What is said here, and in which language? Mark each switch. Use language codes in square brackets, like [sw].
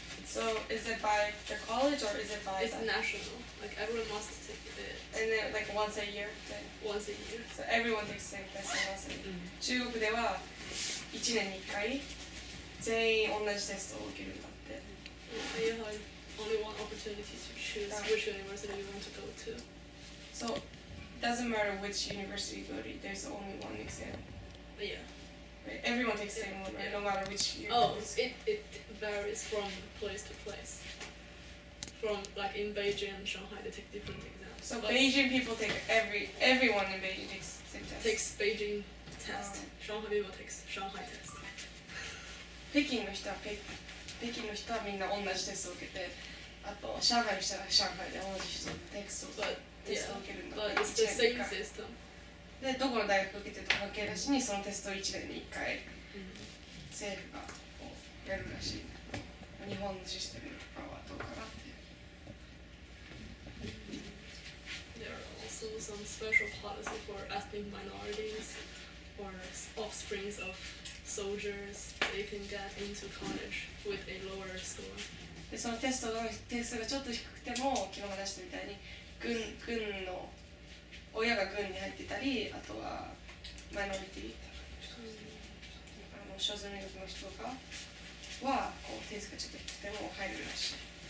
[en] So is it by the college or is it by? It's national. Like everyone must take it. And then like once a year. Once a year. So everyone takes the same test once a year. [ja] 中国では1年に1回全員同じテストを受けるんだって。 [en] You have only one opportunity to choose which university you want to go to. So it doesn't matter which university you go to. There's only one exam. Yeah. Right? Everyone takes the same one, right? No matter which university. Oh, it varies from place to place. From like in Beijing and Shanghai, they take different exams. So Beijing people take everyone in Beijing takes the same test. Takes Beijing test. Shanghai people takes Shanghai test. [ja] 北京の人はみんな同じテストを受けて、あと上海の人は上海で同じテストを受けるんだって。 [en] But it's the same system. [ja] で、どこの大学受けてると関係なしにそのテストを1年に1回政府がこうやるらしい。日本のシステムとかはどうかなって。 [en] There are also some special policy for ethnic minorities or offsprings of soldiers. They can get into college with a lower score. [ja] で、そのテストがちょっと低くても、昨日話したみたいに軍の親が軍に入ってたり、あとはマイノリティ、少数民族の人とかはこう点数がちょっと低くても入れるらしい。